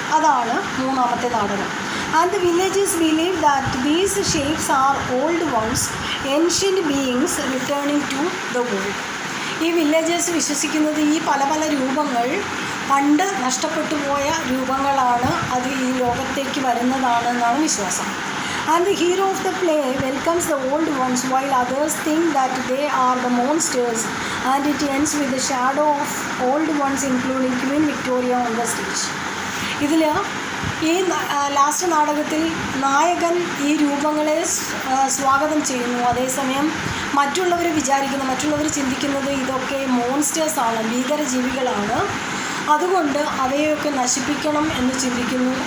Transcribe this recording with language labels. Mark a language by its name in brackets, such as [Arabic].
[Malayalam] അതാണ് മൂന്നാമത്തെ നാടകം. [English] And the villagers believe that these shapes are old ones, ancient beings returning to the world. [Malayalam] ഈ villagers വിശ്വസിക്കുന്നത് ഈ പല പല രൂപങ്ങൾ പണ്ട് നഷ്ടപ്പെട്ടു പോയ രൂപങ്ങളാണ്, അത് ഈ ലോകത്തേക്ക് വരുന്നതാണെന്നാണ് വിശ്വാസം. [English] And the hero of the play welcomes the old ones while others think that they are the monsters, and it ends with the shadow of old ones including Queen Victoria on the stage. [Malayalam] ഇതിൽ ഈ last നാടകത്തിൽ നായകൻ ഈ രൂപങ്ങളെ സ്വാഗതം ചെയ്യുന്നു. അതേസമയം മറ്റുള്ളവർ ചിന്തിക്കുന്നത് ഇതൊക്കെ മോൺസ്റ്റേഴ്സാണ്, ഭീകരജീവികളാണ്, അതുകൊണ്ട് അവയൊക്കെ നശിപ്പിക്കണം എന്ന് ചിന്തിക്കുന്നു.